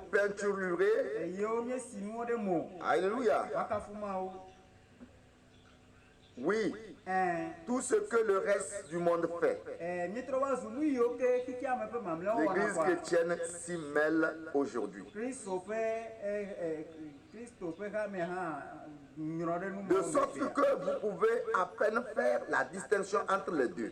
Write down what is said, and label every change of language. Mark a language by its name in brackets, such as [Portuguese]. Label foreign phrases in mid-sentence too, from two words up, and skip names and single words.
[French] peinturlurés. [Ewe] yewo miesi nuwo ɖe mo [French] Alléluia. [Ewe] wakafu mawo. [French] Oui, tout ce que le reste du monde fait. L'Église chrétienne s'y mêle aujourd'hui. De sorte que vous pouvez à peine faire la distinction entre les deux.